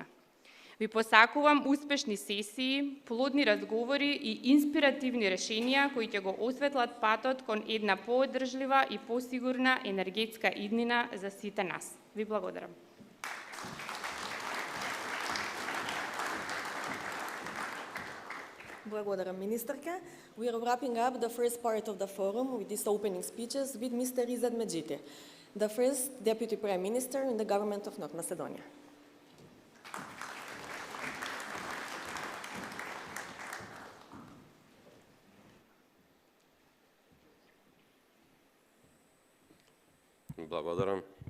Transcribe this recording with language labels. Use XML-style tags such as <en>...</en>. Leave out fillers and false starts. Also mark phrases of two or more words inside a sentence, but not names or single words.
<mk>Ви посакувам успешни сесии, плодни разговори и инспиративни решенија кои ќе го осветлат патот кон една поодржлива и посигурна енергетска иднина за сите нас. Ви благодарам. Благодарам, министерка.</mk> <en>We are wrapping up the first part of the forum with these opening speeches with Mr. Izad Medjiti, the first Deputy Prime Minister in the government of North Macedonia.</en> <mk>Благодарам.</mk>